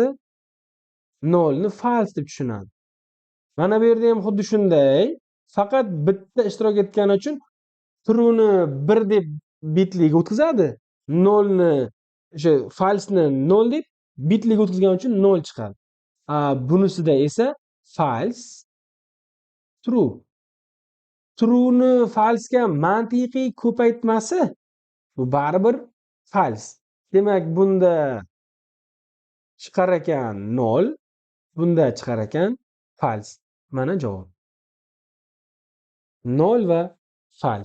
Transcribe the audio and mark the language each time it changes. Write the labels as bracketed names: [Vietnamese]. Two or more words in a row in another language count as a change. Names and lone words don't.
[Uzbek] 0 ni false deb tushunadi. Mana bu yerda ham xuddi shunday. Faqat bitta ishtirok etgani uchun true ni 1 deb bitliga o'tkazadi. 0 ni o'sha false ni 0 deb bitliga o'tkazgani uchun 0 chiqadi. Bunisida esa false, true. True ni false ga mantiqiy ko'paytmasi bu baribir false. Demak, bunda chiqar ekan 0, bunda chiqar ekan false. Mana javob. 0 va false.